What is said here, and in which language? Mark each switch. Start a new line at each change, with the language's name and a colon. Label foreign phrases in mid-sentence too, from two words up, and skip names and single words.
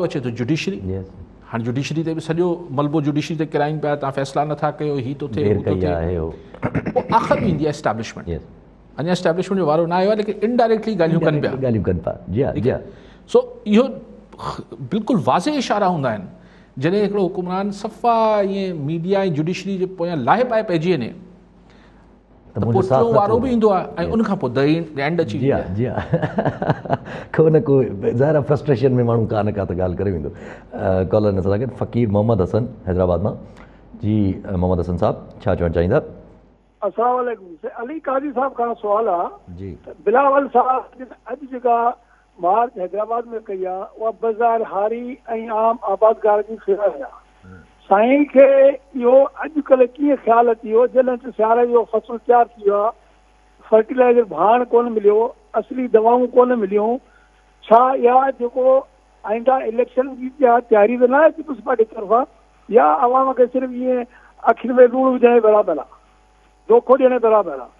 Sindhi: अचे थो जुडिशरी हाणे जुडिशरी ते बि सॼो मलबो जुडिशरी ते किराइनि पिया तव्हां फ़ैसिला नथा कयो हीअ थो थिए पोइ आख़िर में ईंदी आहे एस्टेब्लिशमेंट अञा एस्टेब्लिशमेंट जो वारो न आयो आहे लेकिन इनडायरेक्टली ॻाल्हियूं कनि पिया सो इहो बिल्कुलु वाज़े इशारा हूंदा आहिनि जॾहिं हिकिड़ो हुकुमरान सफ़ा ईअं मीडिया ऐं जुडिशरी जे पोयां लाहे पाए पइजी वञे त पोइ टियों वारो बि ईंदो आहे ऐं उनखां पोइ
English: the end
Sindhi: अची को न को ज़ाहिर फ्रस्ट्रेशन में माण्हू का न का त ॻाल्हि करे वेंदो कॉलर न सां फ़क़ीर मोहम्मद हसन हैदराबाद मां जी मोहम्मद हसन साहब छा चवणु चाहींदा? अस्सलाम वालेकुम। अली काजी साहब खां सुवाल आहे जी बिलावल साहब अॼु जेका मार्च हैदराबाद में कई आहे उहा बाज़ार हारी ऐं आम आबादगार जी ख़िलाफ़ आहे। साईं खे इहो अॼुकल्ह कीअं ख़्यालु अची वियो जॾहिं त सियारे जो फ़सुलु तयारु थी वियो आहे, फर्टिलाइज़र भाण कोन मिलियो, असली दवाऊं कोन मिलियूं, छा इहा जेको आईंदा इलेक्शन जी तयारी त न आहे पीपल्स पार्टी तरफ़ां, या अवाम खे सिर्फ़ु ईअं अखियुनि में लूणु विझण बराबरि आहे, धोखो ॾियण बराबरि आहे?